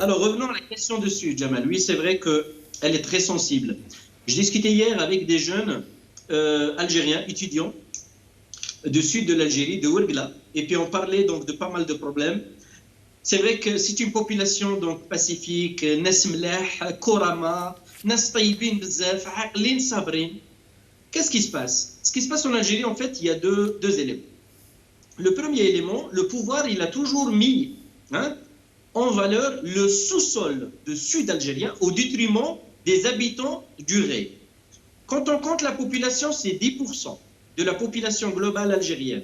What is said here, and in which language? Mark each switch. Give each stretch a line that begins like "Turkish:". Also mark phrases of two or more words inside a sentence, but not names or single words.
French: Alors, revenons à la question du Sud, Jamal. Oui, c'est vrai qu'elle est très sensible. Je discutais hier avec des jeunes algériens, étudiants, du sud de l'Algérie, de Ouergla, et puis on parlait donc de pas mal de problèmes. C'est vrai que c'est une population donc pacifique,
Arabic: ناس ملاح، كرما، ناس طيبين بزاف، عاقلين صابرين.
French: Qu'est-ce qui se passe? Ce qui se passe en Algérie, en fait, il y a deux éléments. Le premier élément, le pouvoir, il a toujours mis en valeur le sous-sol de sud algérien au détriment des habitants du Ré. Quand on compte la population, c'est 10% de la population globale algérienne.